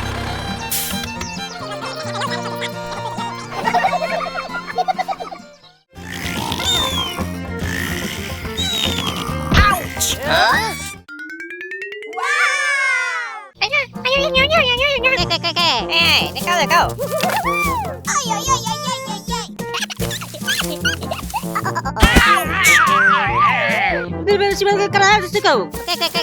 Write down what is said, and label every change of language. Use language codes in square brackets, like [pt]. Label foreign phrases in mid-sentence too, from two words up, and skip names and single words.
[en] Ouch! Huh? Wow. Okay, hey, let go. Ay, ay, ay, ay, ay, ay, ay. Let's go. Okay.